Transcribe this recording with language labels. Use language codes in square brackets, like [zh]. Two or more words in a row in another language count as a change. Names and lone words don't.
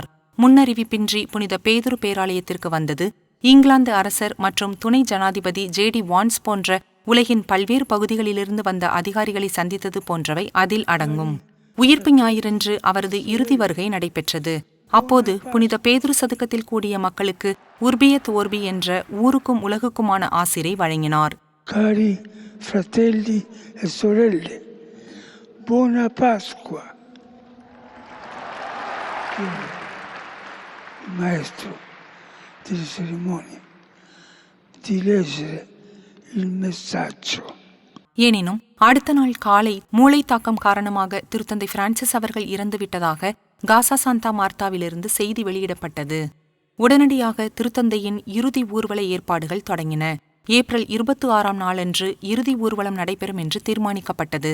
[ta] முன்னறிவிப்பின்றி புனித பேதுரு பேராலயத்திற்கு வந்தது, இங்கிலாந்து அரசர் மற்றும் துணை ஜனாதிபதி ஜேடி வான்ஸ் போன்ற உலகின் பல்வேறு பகுதிகளிலிருந்து வந்த அதிகாரிகளை சந்தித்தது போன்றவை அதில் அடங்கும். உயிர்ப்பு ஞாயிறன்று அவரது இறுதி வருகை நடைபெற்றது. அப்போது புனித பேதுரு சதுக்கத்தில் கூடிய மக்களுக்கு உர்பியத் ஓர்பி என்ற ஊருக்கும் உலகுக்குமான ஆசிரை வழங்கினார். [it] Cari fratelli e sorelle, buona Pasqua. Il maestro delle cerimonie di leggere il messaggio. [ta] எனினும் அடுத்த நாள் காலை மூளை தாக்கம் காரணமாக திருத்தந்தை பிரான்சிஸ் அவர்கள் இறந்துவிட்டதாக காசா சாந்தா மார்த்தாவிலிருந்து செய்தி வெளியிடப்பட்டது. உடனடியாக திருத்தந்தையின் இறுதி ஊர்வல ஏற்பாடுகள் தொடங்கின. ஏப்ரல் 26ஆம் நாளன்று இறுதி ஊர்வலம் நடைபெறும் என்று தீர்மானிக்கப்பட்டது.